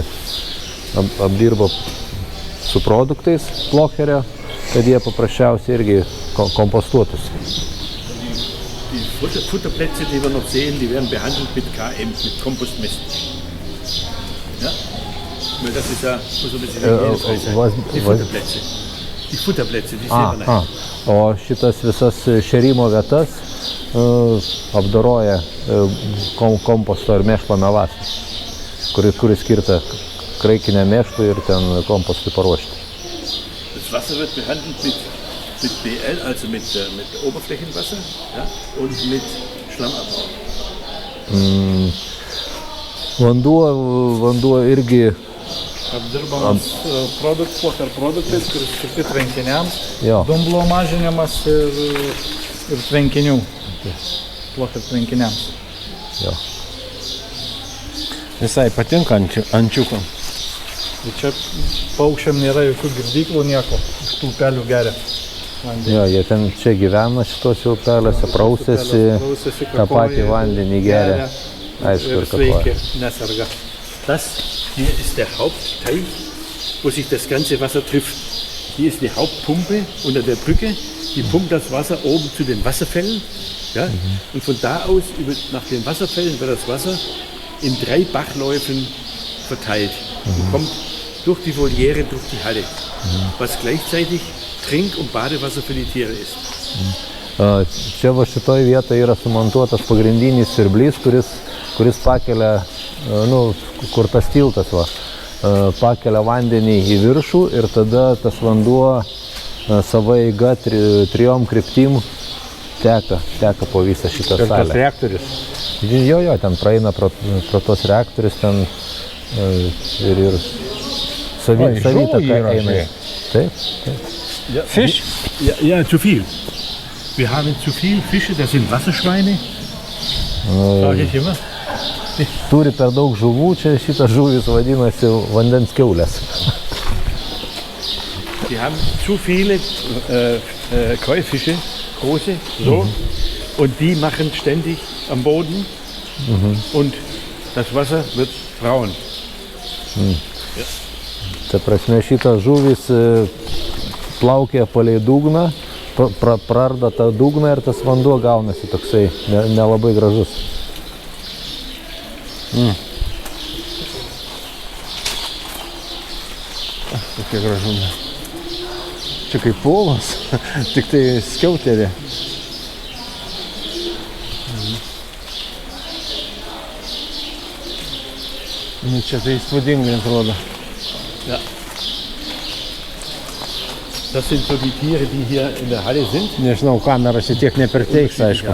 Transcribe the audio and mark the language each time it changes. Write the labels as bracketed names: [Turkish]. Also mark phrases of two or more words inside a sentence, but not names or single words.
[Lithuanian] Apdirba su produktais Plocherio, kad jie paprasčiausiai irgi kompostuotųsi. [German] Die Futterplätze, die wir noch sehen, die werden behandelt mit KM, mit Kompostmist. Ja? Weil das ist ja, muss ein bisschen hygienefrei sein. Die Futterplätze. Die Futterplätze, die sehen wir nicht. [Lithuanian] O šitas visas šerimo vietas apdoroja komposto ir mėšlo melasas, kuris skirta kraikiniam mėšlui ir ten kompostui paruošti. [German] Das Wasser wird behandelt mit BL, also mit Oberflächenwasser, ja, und mit Schlammabbau. [Lithuanian] Vanduo irgi apdirbamas produktais, kuris skirti tvenkiniams, dumblo mažinimas ir tvenkinių. Plocher tvenkiniams. Jo. Visai patinka ančiukam. Ir čia paukščiam nėra jokių girdyklų, nieko. Iš tų upelių geria vandenį. Jo, jie ten čia gyvena šitose upeliuose, prausėsi, tą patį vandenį geria. Aišku, ir sveiki, neserga. [German] Das hier ist der Hauptteich, wo sich das ganze Wasser trifft. Hier ist die Hauptpumpe unter der Brücke, die pumpt das Wasser oben zu den Wasserfällen. Ja? Und von da aus, nach den Wasserfällen, wird das Wasser in 3 Bachläufen verteilt und kommt durch die Voliere, durch die Halle, was gleichzeitig Trink- und Badewasser für die Tiere ist. [Lithuanian] Čia va šitoj vietoje yra sumontuotas pagrindinis siurblys, kuris pakelia, kur tas tiltas va, pakelia vandenį į viršų ir tada tas vanduo savo eiga 3 kryptim teka po visą šitą salę. Ir tas reaktorius? Jo, ten praeina pro tos reaktorius ten ir savitaka eina. Taip. [German] Fisch? Ja, zu viel. Wir haben zu viel Fische, das sind Wasserschweine. Sag ich immer. [Lithuanian] Turi per daug žuvų, čia šitas žuvis vadinasi vandens kiaulės. [German] Die haben zu viele Koi-Fische, große, so, und die machen ständig am Boden und das Wasser wird braun. [Lithuanian] Ta prasme, šitas žuvis plaukia palei dugną, prarda tą dugną ir tas vanduo gaunasi toksai nelabai gražus. Tokia gražumė. Čia kaip polas, tik tai skiauterė. Čia tai įspūdingai atrodo. [German] Ja. Das sind so die Tiere, die hier in der Halle sind. [Lithuanian] Nežinau, kamera šitiek neperteiks, aišku.